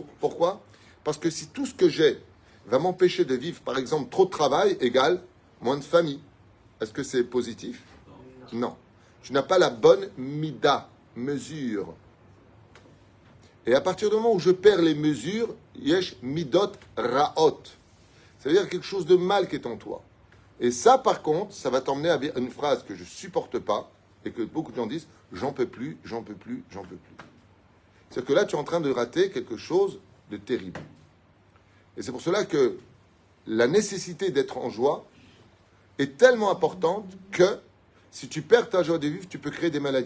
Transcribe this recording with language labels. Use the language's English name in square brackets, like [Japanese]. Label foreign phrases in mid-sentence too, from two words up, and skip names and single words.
[French] Pourquoi? Parce que si tout ce que j'ai va m'empêcher de vivre, par exemple, trop de travail égale moins de famille, est-ce que c'est positif? Non. Tu n'as pas la bonne mida, mesure. Et à partir du moment où je perds les mesures, [Hebrew] יש מידות רעות. [French] Ça veut dire quelque chose de mal qui est en toi. Et ça, par contre, ça va t'emmener à une phrase que je supporte pas et que beaucoup de gens disent, j'en peux plus, j'en peux plus, j'en peux plus. C'est que là, tu es en train de rater quelque chose de terrible. Et c'est pour cela que la nécessité d'être en joie est tellement importante que si tu perds ta joie de vivre, tu peux créer des maladies.